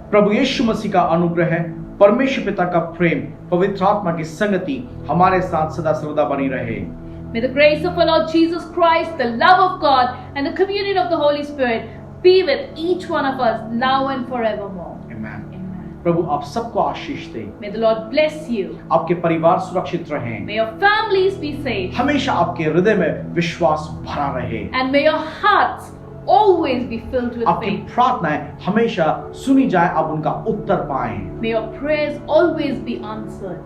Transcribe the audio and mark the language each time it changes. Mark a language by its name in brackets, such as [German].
[Hindi] प्रभु यीशु मसीह का अनुग्रह है, परमेश्वर पिता का प्रेम, पवित्र आत्मा की संगति हमारे साथ सदा सर्वदा बनी रहे। [English] May the grace of our Lord Jesus Christ, the love of God, and the communion of the Holy Spirit be with each one of us now and forevermore. [Hindi] आमीन। [English] Amen. [Hindi] प्रभु आप सबको आशीष दे। [English] May the Lord bless you. [Hindi] आपके परिवार सुरक्षित रहें। [English] May your families be safe. [Hindi] हमेशा आपके हृदय में विश्वास भरा रहे। [English] And may your hearts always be filled with [Hindi] आपकी [English] faith. [Hindi] प्रार्थनाएं हमेशा सुनी जाए, आप उनका उत्तर पाएं। [English] May your prayers always be answered.